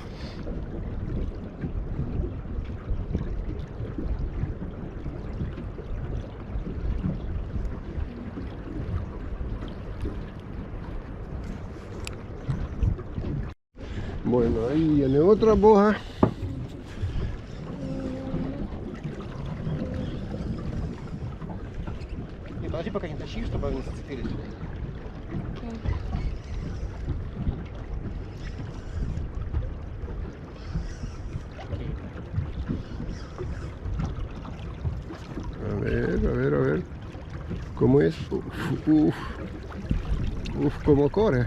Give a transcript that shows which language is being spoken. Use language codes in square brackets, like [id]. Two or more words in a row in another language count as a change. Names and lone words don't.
[es] Bueno, ahí viene otra boja. [ru] Не, подожди, пока не тащи, чтобы они зацепились. [es] A ver. ¿Cómo es? Uf, cómo corre.